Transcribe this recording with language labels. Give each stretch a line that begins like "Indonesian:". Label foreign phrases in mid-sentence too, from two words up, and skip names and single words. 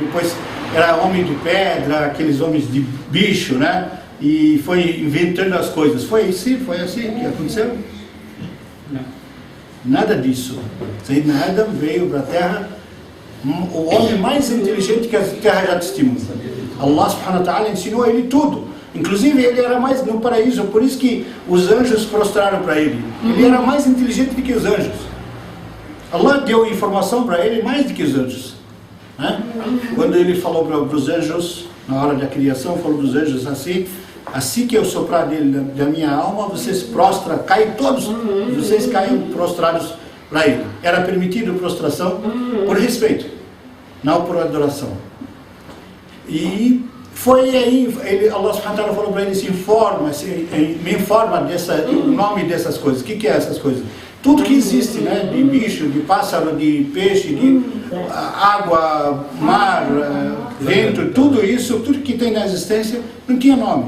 Portuguese: Depois era homem de pedra, aqueles homens de bicho, né? E foi inventando as coisas. Foi assim que aconteceu? Não. Nada disso. Sayyidina Adam veio para a Terra, o homem mais inteligente que a Terra já testemunha.
Arabic: الله سبحانه وتعالى
Portuguese: ensinou a ele tudo. Inclusive ele era mais no paraíso, por isso que os anjos prostraram para ele. Ele era mais inteligente do que os anjos. Allah deu informação para ele mais do que os anjos, né? Quando ele falou para os anjos, na hora da criação, falou para os anjos assim que eu soprar da minha alma, vocês prostram, caem todos, vocês caem prostrados para ele. Era permitido prostração por respeito, não por adoração. E Foi aí,
Arabic: الله سبحانه وتعالى
Portuguese: falou para ele, me informa o nome dessas coisas. O que é essas coisas? Tudo que existe, né? De bicho, de pássaro, de peixe, de água, mar, vento, tudo isso, tudo que tem na existência, não tinha nome.